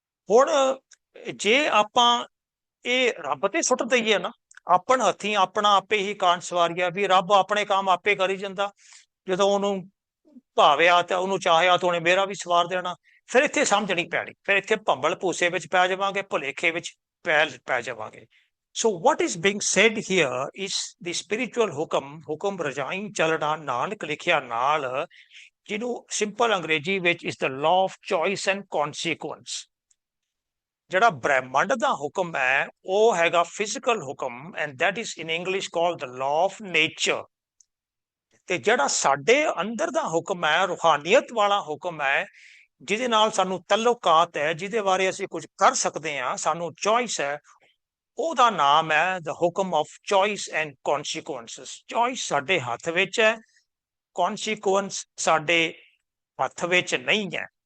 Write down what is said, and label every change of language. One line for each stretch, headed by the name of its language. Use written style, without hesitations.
Punjabi: ਹੁਣ ਜੇ ਆਪਾਂ ਇਹ ਰੱਬ ਤੇ ਸੁੱਟ ਦਈਏ ਨਾ, ਆਪਣ ਹੱਥੀਂ ਆਪਣਾ ਆਪੇ ਹੀ ਕਾਂਡ ਸਵਾਰੀਆ, ਵੀ ਰੱਬ ਆਪਣੇ ਕੰਮ ਆਪੇ ਕਰੀ ਜਾਂਦਾ, ਜਦੋਂ ਉਹਨੂੰ ਭਾਵਿਆ ਤੇ ਉਹਨੂੰ ਚਾਹਿਆ ਤਾਂ ਉਹਨੇ ਮੇਰਾ ਵੀ ਸਵਾਰ ਦੇਣਾ। ਫਿਰ ਇੱਥੇ ਸਮਝ ਨਹੀਂ ਪੈਣੀ, ਫਿਰ ਇੱਥੇ ਭੰਬਲ ਭੂਸੇ ਵਿੱਚ ਪੈ ਜਾਵਾਂਗੇ, ਭੁਲੇਖੇ ਵਿੱਚ ਪੈ ਜਾਵਾਂਗੇ।
English: So what is being said here is the spiritual
Punjabi: ਹੁਕਮ ਰਜਾਈ ਚੱਲਣਾ ਨਾਨਕ ਲਿਖਿਆ ਨਾਲ, ਜਿਹਨੂੰ ਸਿੰਪਲ ਅੰਗਰੇਜ਼ੀ ਵਿੱਚ
English: is the law of choice and consequence।
Punjabi: ਜਿਹੜਾ ਬ੍ਰਹਿਮੰਡ ਦਾ ਹੁਕਮ ਹੈ ਉਹ ਹੈਗਾ ਫਿਜ਼ੀਕਲ ਹੁਕਮ,
English: and that is in English called the law of nature।
Punjabi: ਤੇ ਜਿਹੜਾ ਸਾਡੇ ਅੰਦਰ ਦਾ ਹੁਕਮ ਹੈ, ਰੂਹਾਨੀਅਤ ਵਾਲਾ ਹੁਕਮ ਹੈ, ਜਿਹਦੇ ਨਾਲ ਸਾਨੂੰ ਤਲੁਕਾਤ ਹੈ, ਜਿਹਦੇ ਬਾਰੇ ਅਸੀਂ ਕੁਝ ਕਰ ਸਕਦੇ ਹਾਂ, ਸਾਨੂੰ ਚੋਇਸ ਹੈ, ਉਹਦਾ ਨਾਮ ਹੈ
English: the ਹੁਕਮ of choice and consequences।
Punjabi: Choice ਸਾਡੇ ਹੱਥ ਵਿੱਚ ਹੈ, consequence ਸਾਡੇ ਹੱਥ ਵਿੱਚ ਨਹੀਂ ਹੈ।